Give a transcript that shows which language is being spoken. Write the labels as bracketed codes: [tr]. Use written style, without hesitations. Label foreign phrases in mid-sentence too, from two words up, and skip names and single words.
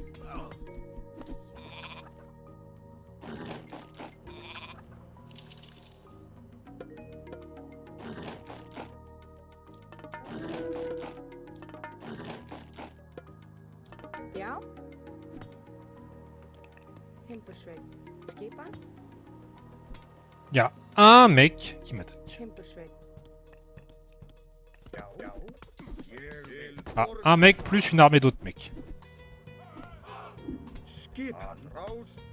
[is] Já. Timbursveit. Skipan. [fr] Il y a un mec qui m'attaque. [is] Timbursveit. Já. Já. Ég vil. [fr] Ah, un mec plus une armée d'autres mecs. [is] Skipan. Rás.